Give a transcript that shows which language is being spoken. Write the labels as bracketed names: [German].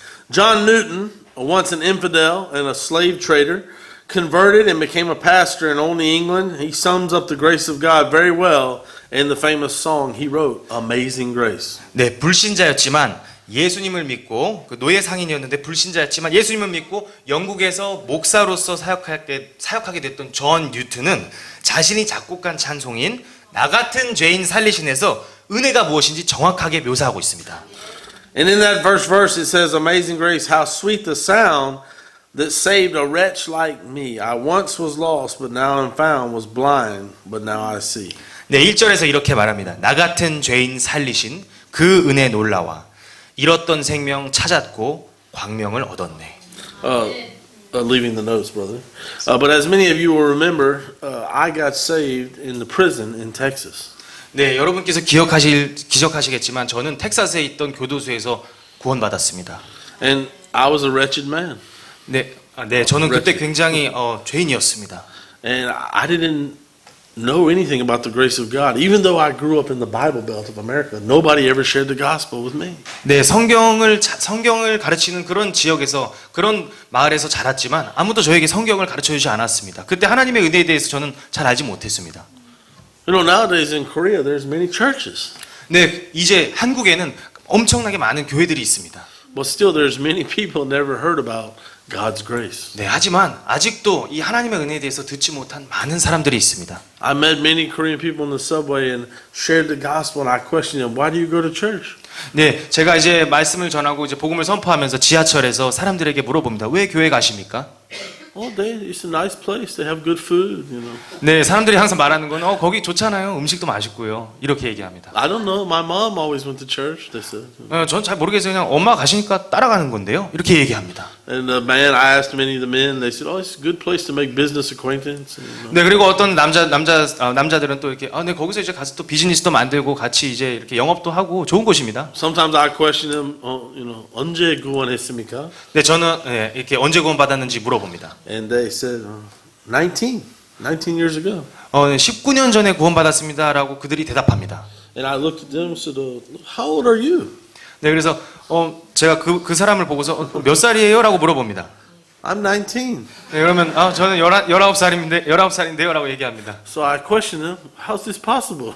[English] John Newton, once an infidel and a slave trader, converted and became a pastor in Olney, England. He sums up the grace of God very well in the famous song he wrote, Amazing Grace. [Korean] 네, 불신자였지만 예수님을 믿고 그 노예 상인이었는데 불신자였지만 예수님을 믿고 영국에서 목사로서 사역하게 됐던 존 뉴튼은 자신이 작곡한 찬송인 나 같은 죄인 살리신에서 은혜가 무엇인지 정확하게 묘사하고 있습니다. [English] And in that verse it says, Amazing grace, how sweet the sound that saved a wretch like me. I once was lost, but now am found, was blind, but now I see. [Korean] 네, 1절에서 이렇게 말합니다. 나 같은 죄인 살리신 그 은혜 놀라와 잃었던 생명 찾았고 광명을 얻었네. [English] Leaving the notes, brother. But as many of you will remember, I got saved in the prison in Texas. [Korean] 네, 여러분께서 기억하시겠지만 저는 텍사스에 있던 교도소에서 구원받았습니다. [English] And I was a wretched man. [Korean] 네, 저는 그때 굉장히 죄인이었습니다. [English] And I didn't know anything about the grace of God. Even though I grew up in the Bible Belt of America, nobody ever shared the gospel with me. [Korean] 네, 성경을 가르치는 그런 지역에서 그런 마을에서 자랐지만 아무도 저에게 성경을 가르쳐 주지 않았습니다. 그때 하나님의 은혜에 대해서 저는 잘 알지 못했습니다. [English] You know, nowadays in Korea, there's many churches. [Korean] 네, 이제 한국에는 엄청나게 많은 교회들이 있습니다. [English] But still, there's many people never heard about God's grace. [Korean] 네, 하지만 아직도 이 하나님의 은혜에 대해서 듣지 못한 많은 사람들이 있습니다. [English] I met many Korean people in the subway and shared the gospel, and I questioned them, why do you go to church? [Korean] 네, 제가 이제 말씀을 전하고 이제 복음을 선포하면서 지하철에서 사람들에게 물어봅니다. 왜 교회 가십니까? [English] Oh, it's a nice place. They have good food, you know. [Korean] 네, 사람들이 항상 말하는 건 거기 좋잖아요. 음식도 맛있고요. 이렇게 얘기합니다. [English] I don't know. My mom always went to church. They said. [Korean] 전 잘 모르겠어요. 그냥 엄마 가시니까 따라가는 건데요. 이렇게 얘기합니다. [English] And the man, I asked many of the men. They said, "Oh, it's a good place to make business acquaintance." And, [Korean] 네, 그리고 어떤 남자들은 또 이렇게 네, 거기서 이제 가서 또 비즈니스도 만들고 같이 이제 이렇게 영업도 하고 좋은 곳입니다. [English] Sometimes I question them. You know, [Korean] 언제 구원했습니까? 네, 저는 이렇게 언제 구원 받았는지 물어봅니다. [English] And they said, 19 years ago. [Korean] 19년 전에 구원 받았습니다라고 그들이 대답합니다. [English] And I looked at them and said, "How old are you?" [Korean] 네, 그래서 제가 그 사람을 보고서 몇 살이에요라고 물어봅니다. [English] I'm 19. [Korean] 네, 그러면 저는 19살인데요라고 얘기합니다. [English] So I questioned them, "How's this possible?"